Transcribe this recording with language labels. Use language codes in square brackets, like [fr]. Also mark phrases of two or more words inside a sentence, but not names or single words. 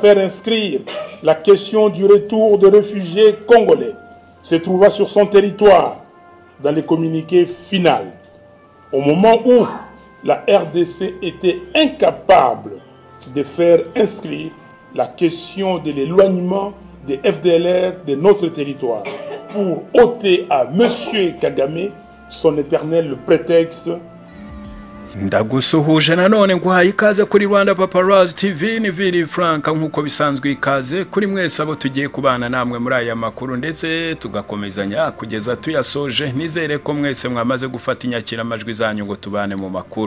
[fr] faire inscrire la question du retour de réfugiés congolais se trouvant sur son territoire dans les communiqués finaux, au moment où la RDC était incapable de faire inscrire la question de l'éloignement des FDLR de notre territoire pour ôter à M. Kagame son éternel prétexte. [rw] Ndagusuhuje nanone nguhaye ikaze kuri Rwanda Paparazzi TV, ni Vili Frank nkuko bisanzwe ikaze kuri mwese abo tugiye kubana namwe muri aya makuru ndetse tugakomezanya kugeza tuyasoje. Nizere ko mwese mwamaze gufata inyakira amajwi zanyu ngo tubane mu makuru.